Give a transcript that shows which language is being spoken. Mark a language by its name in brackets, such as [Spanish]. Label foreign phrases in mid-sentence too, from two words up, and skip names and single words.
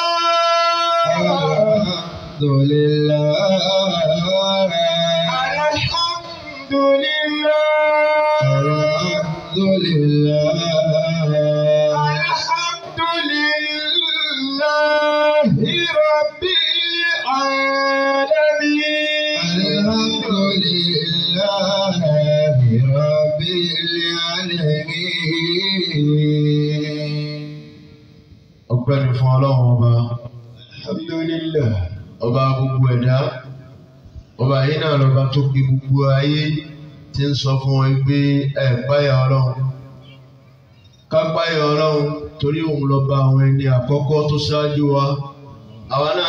[Arabic] الحمد لله الحمد لله الحمد لله الحمد لله رب العالمين الحمد لله رب [Yoruba] العالمين ọpẹ́ ni fún Ọlọ́run ọba alhamdulillah ọba gbogbo ẹ̀dá ọba yìí náà lọba tó gbé gbogbo ayé tí ń sọ fún wọn pé ẹ páyà Ọlọ́run ká páyà Ọlọ́run torí òun lọba àwọn ẹni àkọ́kọ́ tó ṣáájú wa àwa náà